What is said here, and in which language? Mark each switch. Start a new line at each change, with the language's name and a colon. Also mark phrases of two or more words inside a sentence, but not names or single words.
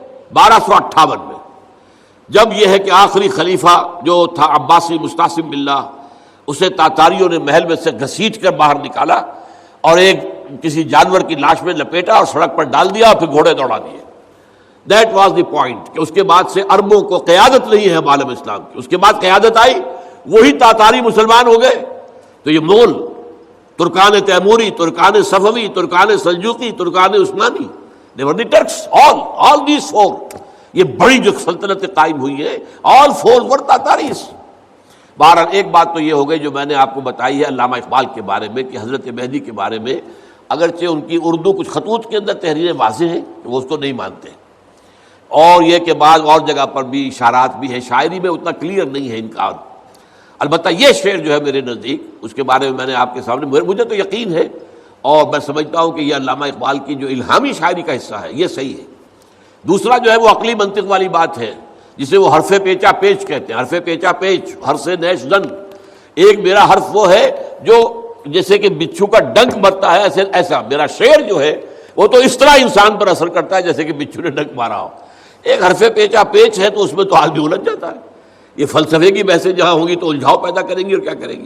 Urdu: 1258 میں، جب یہ ہے کہ آخری خلیفہ جو تھا عباسی مستعصم باللہ، اسے تاتاریوں نے محل میں سے گھسیٹ کر باہر نکالا اور ایک کسی جانور کی لاش میں لپیٹا اور سڑک پر ڈال دیا اور پھر گھوڑے دوڑا دیے.
English: That was the point
Urdu: کہ اس کے بعد سے عربوں کو قیادت نہیں ہے عالم اسلام کی. اس کے بعد قیادت آئی وہی تاتاری مسلمان ہو گئے. تو یہ مغل، ترکان تیموری، ترکان صفوی، ترکان سلجوقی، ترکان عثمانی،
English: they were the Turks, all these four.
Urdu: یہ بڑی جو سلطنتیں قائم ہوئی ہیں
English: all four were Tatars.
Urdu: بہرحال ایک بات تو یہ ہو گئی جو میں نے آپ کو بتائی ہے علامہ اقبال کے بارے میں کہ حضرت مہدی کے بارے میں اگرچہ ان کی اردو کچھ خطوط کے اندر تحریریں واضح ہیں کہ وہ اس کو نہیں مانتے، اور یہ کہ بعض اور جگہ پر بھی اشارات بھی ہیں، شاعری میں اتنا کلیئر نہیں ہے ان کا. البتہ یہ شعر جو ہے میرے نزدیک اس کے بارے میں میں نے آپ کے سامنے، مجھے تو یقین ہے اور میں سمجھتا ہوں کہ یہ علامہ اقبال کی جو الہامی شاعری کا حصہ ہے یہ صحیح ہے. دوسرا جو ہے وہ عقلی منطق والی بات ہے جسے وہ حرف پیچا پیچ کہتے ہیں.
Persian: حرف پیچا پیچ، حرف نیش زن.
Urdu: ایک میرا حرف وہ ہے جو جیسے کہ بچھو کا ڈنک مرتا ہے، ایسا میرا شعر جو ہے وہ تو اس طرح انسان پر اثر کرتا ہے جیسے کہ بچھو نے ڈنک مارا ہو. ایک حرف پیچا پیچ ہے تو اس میں تو آدمی الجھ جاتا ہے. یہ فلسفے کی بحثیں جہاں ہوں گی تو الجھاؤ پیدا کریں گی اور کیا کریں گی.